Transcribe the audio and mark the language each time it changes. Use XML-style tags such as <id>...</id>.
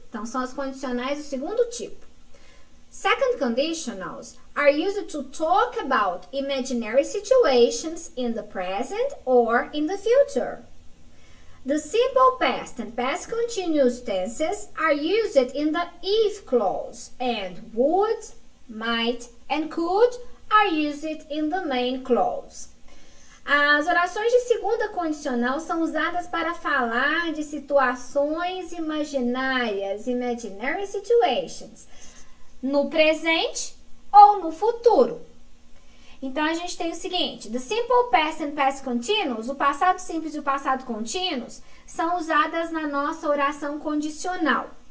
<pt>Então, são as condicionais do segundo tipo.</pt> <en>Second conditionals are used to talk about imaginary situations in the present or in the future. The simple past and past continuous tenses are used in the if clause, and would, might, and could are used in the main clause.</en> <pt>As orações de segunda condicional são usadas para falar de situações imaginárias, imaginary situations, no presente ou no futuro. Então, a gente tem o seguinte, the simple past and past continuous, o passado simples e o passado contínuos, são usadas na nossa oração condicional.</pt>